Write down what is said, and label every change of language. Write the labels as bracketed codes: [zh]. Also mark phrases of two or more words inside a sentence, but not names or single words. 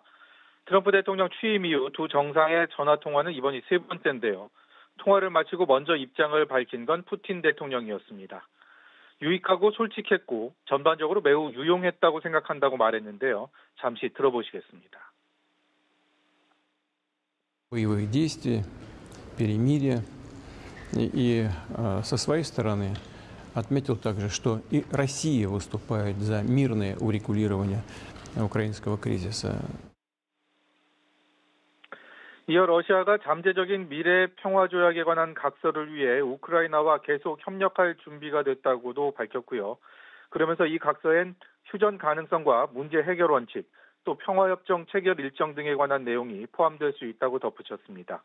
[ko] 트럼프 대통령 취임 이후 두 정상의 전화 통화는 이번이 세 번째인데요. 통화를 마치고 먼저 입장을 밝힌 건 푸틴 대통령이었습니다. 유익하고 솔직했고 전반적으로 매우 유용했다고 생각한다고 말했는데요. 잠시 들어보시겠습니다. [ru] боевых действий, перемирия. И со своей стороны отметил также, что и Россия выступает за мирное урегулирование украинского кризиса. [ko] 이어 러시아가 잠재적인 미래 평화 조약에 관한 각서를 위해 우크라이나와 계속 협력할 준비가 됐다고도 밝혔고요. 그러면서 이 각서엔 휴전 가능성과 문제 해결 원칙, 또 평화협정 체결 일정 등에 관한 내용이 포함될 수 있다고 덧붙였습니다.